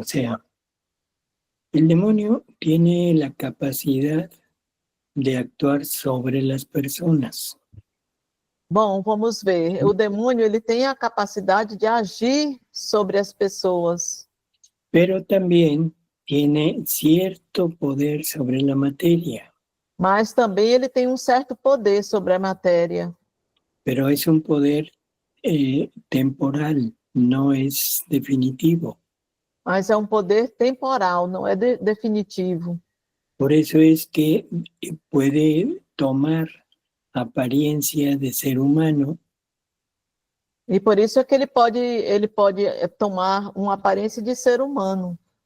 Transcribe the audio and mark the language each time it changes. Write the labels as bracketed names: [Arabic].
[Spanish] O sea, el demonio tiene la capacidad de actuar sobre las personas. [Portuguese] Bom, vamos ver. O demônio ele tem a capacidade de agir sobre as pessoas, [Spanish] Pero también tiene cierto poder sobre la materia, [Portuguese] mas também ele tem um certo poder sobre a matéria. [Spanish] pero es un poder temporal, no es definitivo. [Portuguese] Mas é um poder temporal, não é definitivo. [Spanish] Por eso es que puede tomar apariencia de ser humano, [Portuguese] E por isso é que ele pode tomar uma aparência de ser humano,